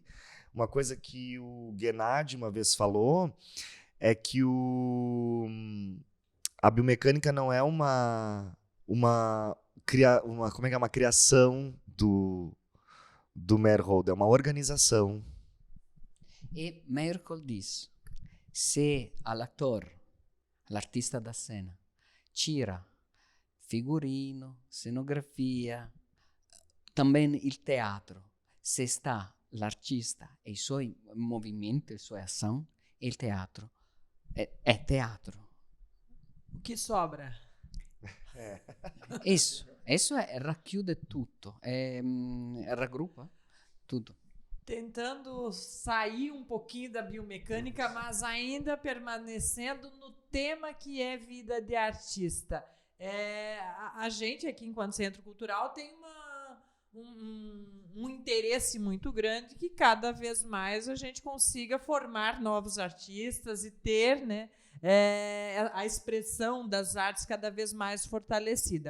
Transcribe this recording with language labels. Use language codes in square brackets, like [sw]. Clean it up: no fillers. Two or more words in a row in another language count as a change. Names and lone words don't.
[pt] Uma coisa que o Gennady uma vez falou é que a biomecânica não é uma criação do Merholdt, é uma organização. E Merholdt diz: [it] se all'artista da cena, tira figurino, cenografia, também il teatro, se está l'artista e i suoi movimenti, la sua ação, il teatro è teatro. [pt] O que sobra? [it] Isso racchiude tutto, raggruppa tutto. [pt] Tentando sair um pouquinho da biomecânica, mas ainda permanecendo no tema que é vida de artista. A gente aqui, enquanto Centro Cultural, tem um interesse muito grande que cada vez mais a gente consiga formar novos artistas e ter, né, a expressão das artes cada vez mais fortalecida.